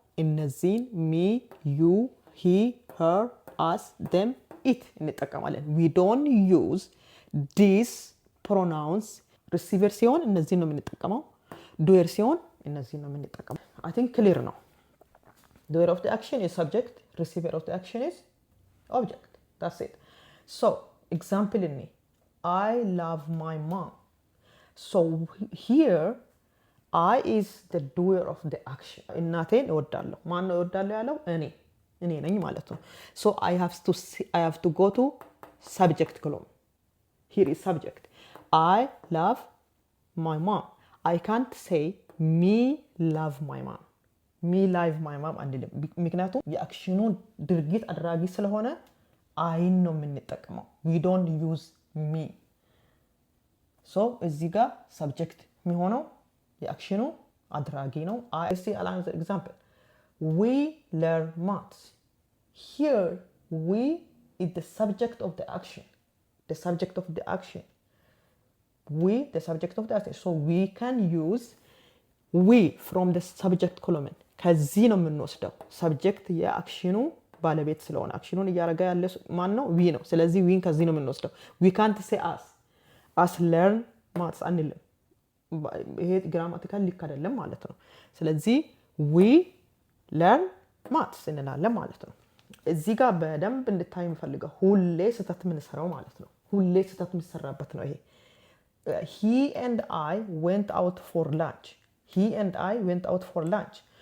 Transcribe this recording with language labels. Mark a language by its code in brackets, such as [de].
[en] እነዚህን ሚ፣ ዩ፣ ሂ፣ ሄር፣ አስ፣ ደም፣ ኢት እንጠቀማለን። ዊ ዶንት ዩዝ ዲስ ፕሮናውንስ። [am] ሪሲቨር ሲሆን እነዚህን ነው የምንጠቀመው። [en] ዱዌር ሲሆን እነዚህን ነው የምንጠቀመው። አይ ቲንክ ክሊር ነው። ዱዌር ኦፍ ዘ አክሽን ኢዝ ሰብጀክት፣ ሪሲቨር ኦፍ ዘ አክሽን ኢዝ ኦብጀክት። ዳትስ ኢት። ሶ ኤግዛምፕል እኔ I love my mom. So here I is the doer of the action. [am] እናቴን እወዳለሁ። ማን ነው እወዳለሁ ያለው? እኔ ነኝ ማለት ነው። [en] So I have to go to subject column. Here is subject. I love my mom. I can't say me love my mom. Me love my mom [am] አንልም። ምክንያቱም የአክሽኑን ድርጊት አድራጊ ስለሆነ አይን ነው የምንጠቀመው። [en] We don't use me. [am] So እዚህ ጋር ሰብጀክት የሚሆነው የአክሽኑ አድራጊ ነው። [en] I see another example. We learn maths. Here we is the subject of the action. The subject of the action. We the subject of the action. So we can use we from the subject column. [am] ከዚህ ነው የምንወስደው። ሰብጀክት የአክሽኑ ባለቤት ስለሆነ አክሽኑን እያደረገ ያለ ማን ነው? ዊ ነው። ስለዚህ ዊን ከዚህ ነው የምንወስደው። [en] ዊ ካንት ሴ አስ ለርን ማትስ [am] አንልም። ይሄ ግራማቲካል ልክ አይደለም ማለት ነው። ስለዚህ [en] ዊ ለርን ማትስ [am] እንላለን ማለት ነው። እዚህ ጋር በደንብ እንድታይ የምፈልገው ሁሌ ስህተት የምንሰራው ማለት ነው። ሁሌ ስህተት የሚሰራበት ነው ይሄ። [en] he and I went out for lunch. He and I went out for lunch.